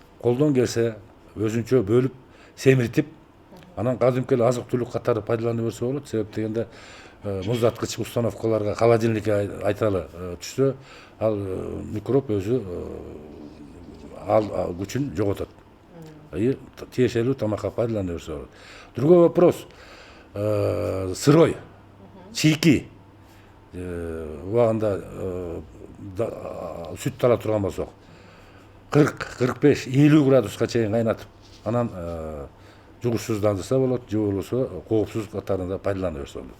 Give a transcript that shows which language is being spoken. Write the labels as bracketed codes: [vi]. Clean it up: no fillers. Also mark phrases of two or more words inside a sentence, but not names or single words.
[ky] Колдон келсе өзүнчө бөлүп, семиртип, анан кадимки эле азык-түлүк катары пайдалана берсе болот. Себеп дегенде муздаткыч установкаларга, холодильникке айталы түшсө, ал микроб өзү ал күчүн жоготот. Тиешелүү тамакка пайдалана берсе болот. [ru] Другой вопрос, сырой, [ky] чийки убагында сүт ала турган болсок, 40-45-50 градуска чейин кайнатып, анан жугушсуздандырса болот, же болбосо коопсуз катарында пайдалана берсе болот.